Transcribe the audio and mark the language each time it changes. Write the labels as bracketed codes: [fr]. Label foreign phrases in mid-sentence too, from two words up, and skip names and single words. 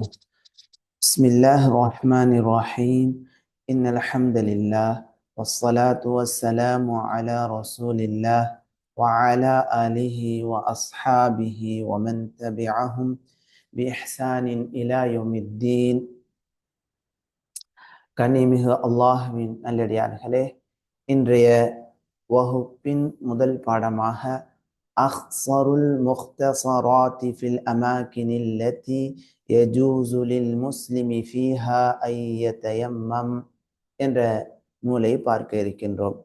[ar] بسم الله الرحمن الرحيم. إن الحمد لله والصلاة والسلام على رسول الله وعلى آله وأصحابه ومن تبعهم بإحسان إلى يوم الدين. [ta] கண்ணியமிகு அல்லாஹ்வின் நல்லடியார்களே, இன்றைய வகுப்பின் முதல் பாடமாக அஹ்ஸருல் முக்தஸராத்தி ஃபில் அமாகினில் லத்தி யஜூஸு லில் முஸ்லிமி ஃபீஹா ஐ யதயம்மம் என்ற நூலை பார்க்க இருக்கின்றோம்.